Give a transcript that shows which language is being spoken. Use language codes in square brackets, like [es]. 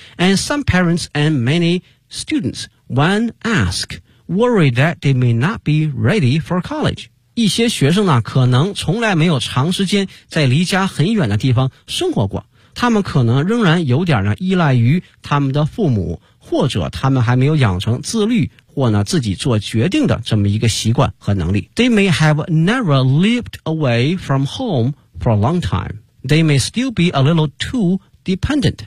[en] And some parents and many students when asked worry that they may not be ready for college. [zh] 一些学生呢可能从来没有长时间在离家很远的地方生活过，他们可能仍然有点呢依赖于他们的父母，或者他们还没有养成自律或呢自己做决定的这么一个习惯和能力。 [en] They may have never lived away from home for a long time. They may still be a little too dependent.